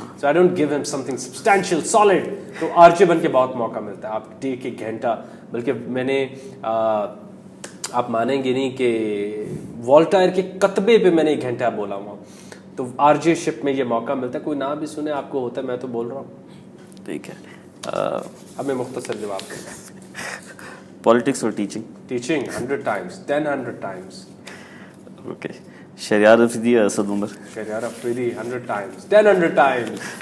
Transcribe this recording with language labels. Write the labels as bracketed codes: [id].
[en] So I don't give ہم something substantial solid. [ur] تو آرجے بن کے بہت موقع ملتا ہے, آپ ایک گھنٹہ, بلکہ میں نے آپ مانیں گے نہیں کہ والٹائر کے کتبے پہ میں نے 1 گھنٹہ بولا ہوں. تو آرجے شپ میں یہ موقع ملتا ہے, کوئی نہ بھی سنے آپ کو ہوتا ہے, میں تو بول رہا ہوں. ٹھیک ہے, اب میں مختصر جواب دوں گا. پالیٹکس اور teaching? [en] Teaching 100 times, 10 times. [ur] Okay, Shahryar Afridi یا اسد عمر؟ [en] Shehryar Afridi 100 times, 10 times.